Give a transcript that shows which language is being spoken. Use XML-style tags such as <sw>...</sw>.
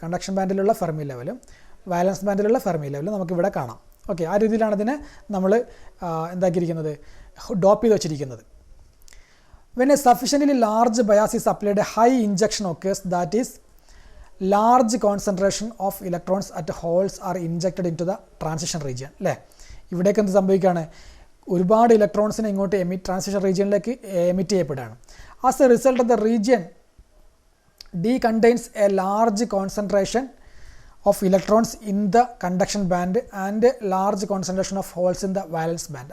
<ml>Conduction ബാൻഡിലുള്ള Fermi ലെവലും വാലൻസ് ബാൻഡിലുള്ള Fermi ലെവലും നമുക്കിവിടെ കാണാം. ഓക്കെ, ആ രീതിയിലാണ് ഇതിനെ നമ്മൾ എന്താക്കിയിരിക്കുന്നത്, ഡോപ്പ് ചെയ്ത് വെച്ചിരിക്കുന്നത്.</ml> <en>When a sufficiently large bias is applied, a high injection occurs, that is, large concentration of electrons at holes are injected into the transition region.</en> <ml>അല്ലേ, ഇവിടേക്ക് എന്ത് സംഭവിക്കുകയാണ്? ഒരുപാട് ഇലക്ട്രോൺസിനെ ഇങ്ങോട്ട് ട്രാൻസിഷൻ റീജിയനിലേക്ക് എമിറ്റ് ചെയ്യപ്പെടുകയാണ്.</ml> <en>As a result the region D contains a large concentration of electrons in the conduction band and large concentration of holes in the valence band.</en>